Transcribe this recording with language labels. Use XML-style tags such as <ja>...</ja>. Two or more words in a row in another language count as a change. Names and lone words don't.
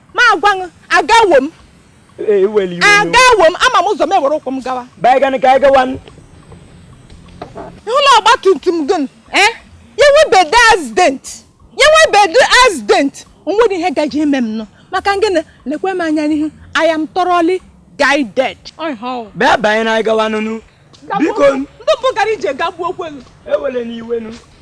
<ig>Ma agwa gị, agawo m. Ee, ewele iwe nụ. Agawo m, ama m ụzọ m ewere ụkwụ m gawa. Bịa, anyị ga na ka anyị gawanụ. Ị hụla ọgba tum tum gị nụ, eh? Ya nwebe dị accident. Ya nwebe dị accident. O nwere ihe gaje ime m nụ. Maka gịnị? Lekwe m anya n'ihu.</ig> <en>I am thoroughly guided.</en> <ig>Ọ ihe ọ. Bịa, bịa, anyị na anyị gawanụ nụ. Gawa. Biko nụ. Ndị mbụ gara ije gagbuo kwelu. Ewele n'iwe nụ.</ig>